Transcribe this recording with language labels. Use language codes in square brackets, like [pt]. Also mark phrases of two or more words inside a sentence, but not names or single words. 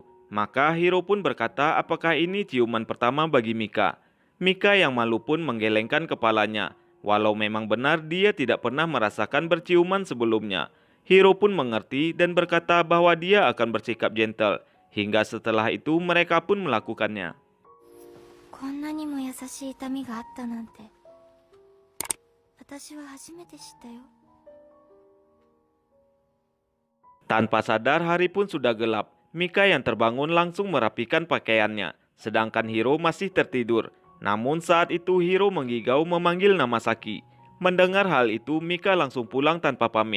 [id] Maka Hiro pun berkata apakah ini ciuman pertama bagi Mika. Mika yang malu pun menggelengkan kepalanya. Walau memang benar dia tidak pernah merasakan berciuman sebelumnya. Hiro pun mengerti dan berkata bahwa dia akan bersikap gentle. Hingga setelah itu mereka pun melakukannya. [ja] こんなにも優しい痛みがあったなんて私は初めて知ったよ [id] Tanpa sadar hari pun sudah gelap. Mika yang terbangun langsung merapikan pakaiannya, sedangkan Hiro masih tertidur. Namun saat itu Hiro menggigau memanggil nama Saki. Mendengar hal itu Mika langsung pulang tanpa pamit.